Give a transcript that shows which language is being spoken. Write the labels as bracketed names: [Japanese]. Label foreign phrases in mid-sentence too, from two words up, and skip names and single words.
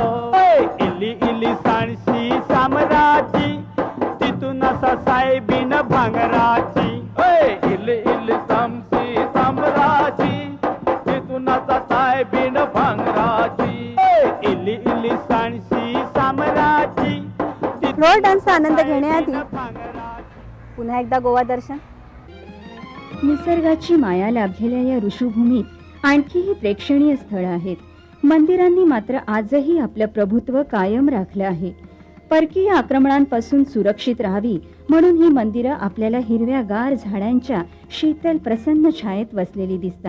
[Konkani] इल्ली इल्ली साणशी सामराची तितून आसा सायबीन भांगराची इल्ली इल्ली सामसी सामराची तितून आसा सायबीन भांगराची इल्ली इल्ली साणशी सामराची [Marathi] फ्लोर डान्सचा आनंद घेण्याआधी पुन्हा एकदा गोवा दर्शन. निसर्गाची माया लाभलेल्या या ऋषुभूमीत आणखीही प्रेक्षणीय स्थळं आहेत. मंदिरांनी मात्र आजही आपलं प्रभुत्व कायम राखलं आहे. परकीय आक्रमणांपासून सुरक्षित राहावी म्हणून ही मंदिरं आपल्याला हिरव्यागार झाडांच्या शीतल प्रसन्न छायेत वसलेली दिसतात.